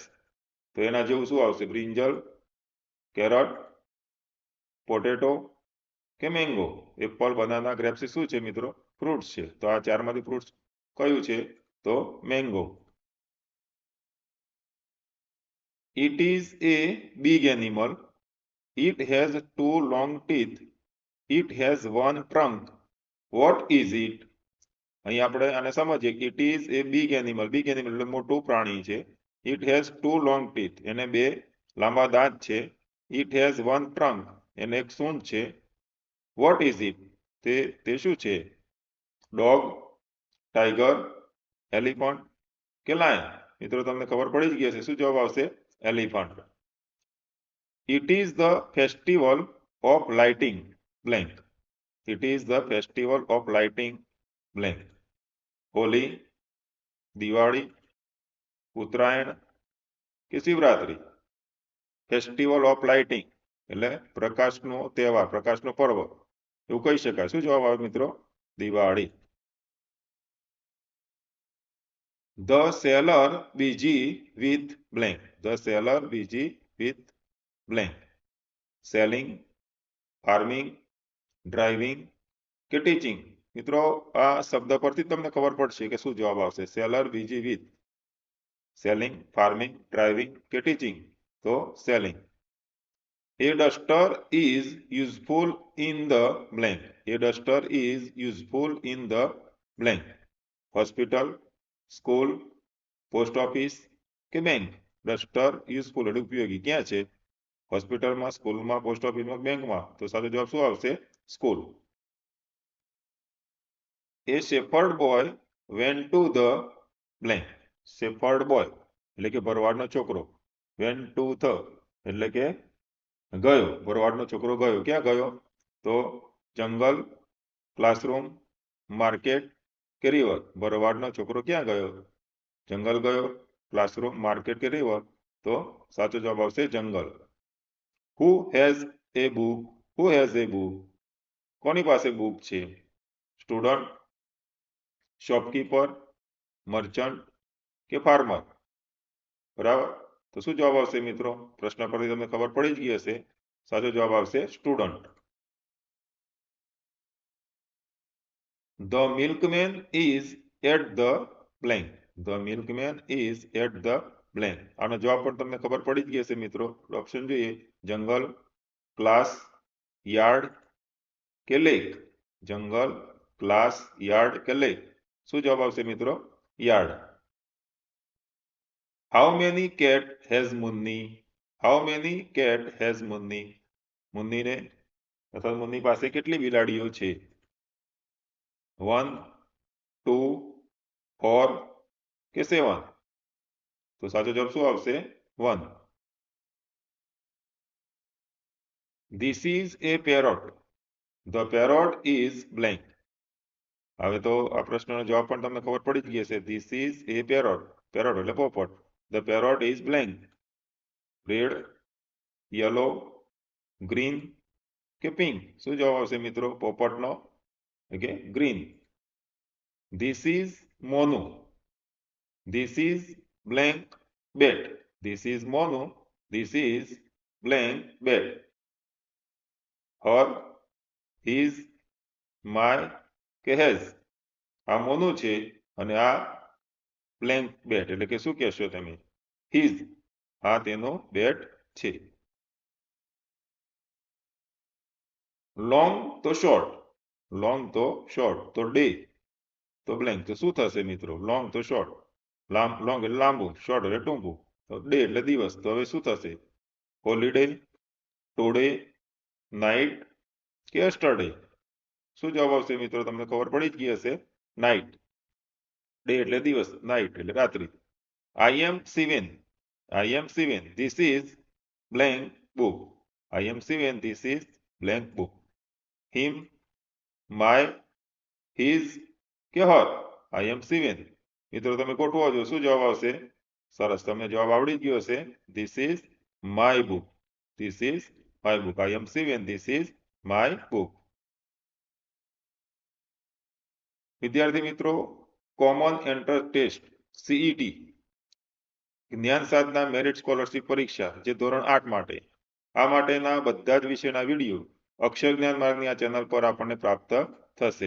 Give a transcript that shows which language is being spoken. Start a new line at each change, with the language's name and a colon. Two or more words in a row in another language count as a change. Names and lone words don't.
Gujarati: તો એના જેવું શું આવશે?
English: brinjal, carrot, potato
Gujarati: કે મેંગો?
English: apple, banana, grapes
Gujarati: શું છે? મિત્રો, ફ્રૂટ્સ છે. તો આ 4માંથી ફ્રૂટ્સ કયું છે? તો મેંગો.
English: It is a big animal. It has 2 long teeth. It has 1 trunk. What is it?
Gujarati: અહીં આપણે આને સમજીએ.
English: It is a big animal. Big animal
Gujarati: એટલે મોટું પ્રાણી છે.
English: It has 2 long teeth.
Gujarati: એને 2 લાંબા દાંત છે.
English: It has 1 trunk.
Gujarati: એને એક સૂંઢ છે.
English: What is it?
Gujarati: તે શું છે?
English: Dog, tiger, elephant કે lion?
Gujarati: મિત્રો તમને ખબર પડી જ ગઈ હશે. શું જવાબ આવશે?
English: Elephant. It is the festival of lighting blank. It is the festival of lighting blank.
Gujarati: હોલી, દિવાળી, ઉત્તરાયણ કે શિવરાત્રી?
English: festival of lighting
Gujarati: એટલે પ્રકાશનો તહેવાર, પ્રકાશનો પર્વ એવું કહી શકાય. શું જવાબ આવે મિત્રો? દિવાળી.
English: The sailor busy with blank. The sailor busy with blank. Selling, farming, driving કે teaching?
Gujarati: મિત્રો આ શબ્દ પરથી તમને ખબર પડશે કે શું જવાબ આવશે.
English: sailor busy with selling, farming, driving કે ટીચિંગ?
Gujarati: તો સેલિંગ.
English: A duster is useful in the blank. A duster is useful in the blank. Hospital, school, post office કે bank? duster useful
Gujarati: એટલે ઉપયોગી ક્યાં છે? હોસ્પિટલમાં, સ્કૂલમાં, પોસ્ટ ઓફિસમાં, બેંકમાં. તો સાચો જવાબ શું આવશે? સ્કૂલ.
English: A shepherd boy went to the blank. Shepherd boy
Gujarati: એટલે કે ભરવાડનો છોકરો.
English: Went to the
Gujarati: એટલે કે ગયો, ભરવાડનો છોકરો ગયો. ક્યાં ગયો? તો જંગલ,
English: classroom, market
Gujarati: કે રિવર? ભરવાડનો છોકરો ક્યાં ગયો? જંગલ ગયો,
English: classroom, market
Gujarati: કે રિવર? તો સાચો જવાબ આવશે જંગલ.
English: Who has a book? Who has a book?
Gujarati: કોની પાસે બુક છે?
English: student, shopkeeper, merchant કે ફાર્મર?
Gujarati: બરાબર. તો શું જવાબ આવશે મિત્રો? પ્રશ્ન પરથી તમને ખબર પડી જ ગઈ હશે. સાચો જવાબ આવશે સ્ટુડન્ટ.
English: The milkman is at the blank. The milkman is at the blank.
Gujarati: આનો જવાબ પણ તમને ખબર પડી જ ગઈ હશે મિત્રો. ઓપ્શન જોઈએ. જંગલ,
English: class, yard
Gujarati: કે લેક? જંગલ,
English: class, yard
Gujarati: કે લેક? શું જવાબ આવશે મિત્રો? યાર્ડ.
English: How many cat has Munni? How many cat has Munni?
Gujarati: મુન્નીને અથવા મુન્ની પાસે કેટલી બિલાડીઓ છે? 1, 2, 4 કે 7? તો સાચો જવાબ શું આવશે? 1.
English: This is a parrot. The parrot is blank.
Gujarati: હવે તો આ પ્રશ્નનો જવાબ પણ તમને ખબર પડી જ ગઈ હશે.
English: This is a parrot.
Gujarati: પેરોટ એટલે પોપટ.
English: The parrot is blank. Red, yellow, green કે pink?
Gujarati: શું જવાબ આવશે મિત્રો પોપટનો?
English: okay, green. This is Monu. This is blank bat. This is Monu. This is blank bat. Her, his, my કે has?
Gujarati: આ મોનુ છે અને આ
English: blank bat
Gujarati: એટલે કે શું કહેશો તમે? હિઝ. આ તેનો બેટ છે. લોંગ તો શોર્ટ, લોંગ તો શોર્ટ, તો ડે તો બ્લેન્ક. તો શું થશે મિત્રો? લોંગ તો શોર્ટ, લોંગ એટલે લાંબુ, શોર્ટ એટલે ટૂંકું, તો ડે એટલે દિવસ. તો હવે શું થશે?
English: holiday, today, night
Gujarati: કે યસ્ટરડે? શું જવાબ આવશે મિત્રો? તમને ખબર પડી જ ગઈ હશે. નાઇટ. ડે એટલે દિવસ, નાઇટ એટલે રાત્રિ.
English: I am 7. I am 7. This is blank book. I am 7. This is blank book. Him, my, his કે her? I am 7.
Gujarati: મિત્રો તમે ગોઠવો છો. શું જવાબ આવશે? સરસ, તમને જવાબ આવડી જ ગયો હશે.
English: This is my book. This is my book. I am 7. This is my book.
Gujarati: વિદ્યાર્થી મિત્રો,
English: common entrance test
Gujarati: CET જ્ઞાન સાધના
English: merit scholarship
Gujarati: પરીક્ષા જે ધોરણ 8 માટે, આ માટેના બધા જ વિષયના વિડીયો અક્ષર જ્ઞાન માર્ગની આ ચેનલ પર આપણને પ્રાપ્ત થશે.